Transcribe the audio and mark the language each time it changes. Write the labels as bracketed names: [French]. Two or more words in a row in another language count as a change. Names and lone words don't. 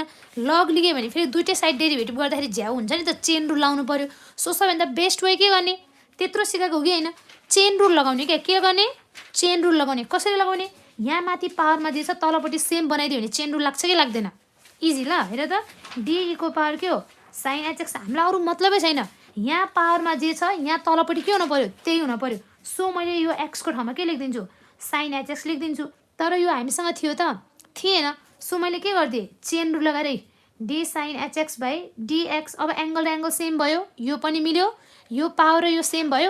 [Nepali] लग लियो भने फेरि दुइटै साइड डेरिभेटिभ गर्दाखेरि झ्याउ हुन्छ नि त, [English] chain rule [Nepali] लाउनु पर्यो। सो सबैभन्दा [English] best way [Nepali] के गर्ने? त्यत्रो सिकाएको हो कि होइन? [English] chain rule [Nepali] लगाउने क्या। के गर्ने? [English] chain rule [Nepali] लगाउने। कसरी लगाउने? यहाँ माथि पावरमा जे छ तलपट्टि सेम बनाइदियो भने [English] chain rule [Nepali] लाग्छ कि लाग्दैन? इजी। ल हेर त, डी को पावर के हो? साइन hx। हामीलाई अरू मतलबै छैन, यहाँ पावरमा जे छ यहाँ तलपट्टि के हुनु पर्यो? त्यही हुनु पर्यो। सो मैले यो x को ठाउँमा के लेखिदिन्छु? साइन hx लेखिदिन्छु। तर यो हामीसँग थियो त थिएन। सो मैले के गरिदिएँ, [English] chain rule [Nepali] लगाएर [English] d sine hx by dx. [Nepali] अब एङ्गल र एङ्गल सेम भयो, यो पनि मिल्यो, यो पावर र यो सेम भयो।